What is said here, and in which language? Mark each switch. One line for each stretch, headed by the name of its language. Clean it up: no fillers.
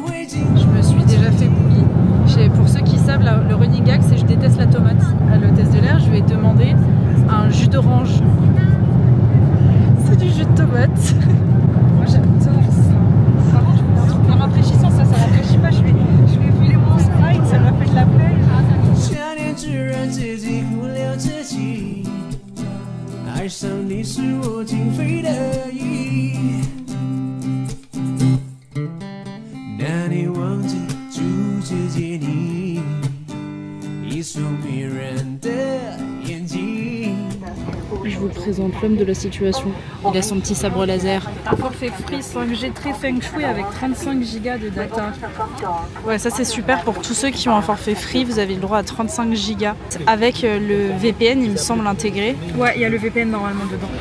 French: Je me suis déjà fait bully. Pour ceux qui savent, le running gag, c'est je déteste la tomate. À l'hôtesse de l'air, je lui ai demandé un jus d'orange. C'est du jus de tomate. Moi, j'adore ça. Par contre, je voulais un truc bien rafraîchissant. Ça rafraîchit pas. Je vais filer mon Sprite. Ça m'a fait de la peine.
Chinese: 想念只让自己忽略自己，爱上你是我情非得已。难以忘记初次见你，一双迷人的眼睛。
French: Je vous présente l'homme de la situation. Il a son petit sabre laser. Un forfait free 5G très feng shui avec 35 Go de data. Ouais, ça c'est super pour tous ceux qui ont un forfait free. Vous avez le droit à 35 Go. Avec le VPN, il me semble intégré. Ouais, il y a le VPN normalement dedans.